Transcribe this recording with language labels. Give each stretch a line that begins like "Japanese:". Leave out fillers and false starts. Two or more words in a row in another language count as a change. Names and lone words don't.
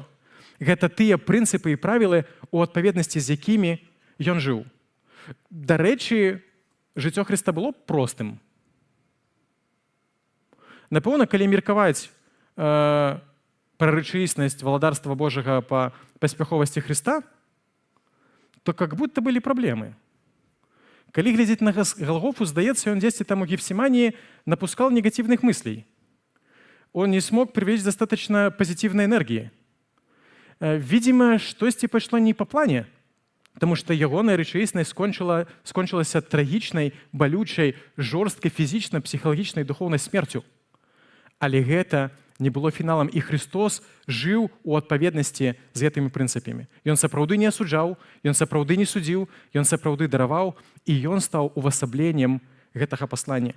Belarusian: Гэта тыя прынцыпы і правілы, у адпаведнасці з якімі ён жыў. Дарэчы, жыццё Хрыста было простым. Напэўна, калі меркаваць пра рэчаіснасць валадарства Божага па паспяховасці Хрыста,
Russian: то как будто были проблемы.
Belarusian: Калі глядзець на Голгофу, здаецца, ён дзесьці там у Гефсимании
Russian: напускал негативных мыслей. Он не смог привлечь достаточно позитивной энергии. Видимо,
Belarusian: штосьці пайшло не
Russian: по плане, потому что
Belarusian: ягоная рэчаіснасць скончылася трагічнай, балючай, жорсткай фізічна, псіхалагічнай, духоўнай смерцю. Але гэта не было фіналам, і Христос жыў у адпаведнасці з гэтымі прынцыпамі. Ён сапраўды не асуджаў, ён сапраўды не судзіў, ён сапраўды дараваў, і ён стаў увасабленнем гэтага паслання.